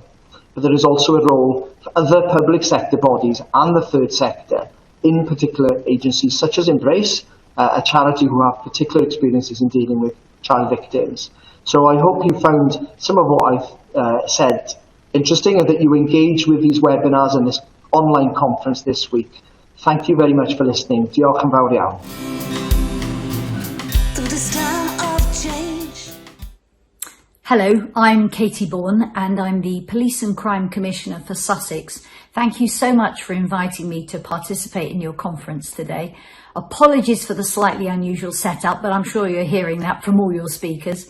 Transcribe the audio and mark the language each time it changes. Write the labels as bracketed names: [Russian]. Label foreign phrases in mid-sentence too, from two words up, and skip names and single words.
[English] But there is also a role for other public sector bodies and the third sector, in particular agencies such as Embrace, a charity who have particular experiences in dealing with child victims. So I hope you found some of what I've said interesting and that you engage with these webinars and this online conference this week. Thank you very much for listening. [Welsh] Diolch yn fawr iawn. [English] Hello, I'm Katie Bourne and I'm the Police and Crime Commissioner for Sussex. Thank you so much for inviting me to participate in your conference today. Apologies for the slightly unusual setup, but I'm sure you're hearing that from all your speakers.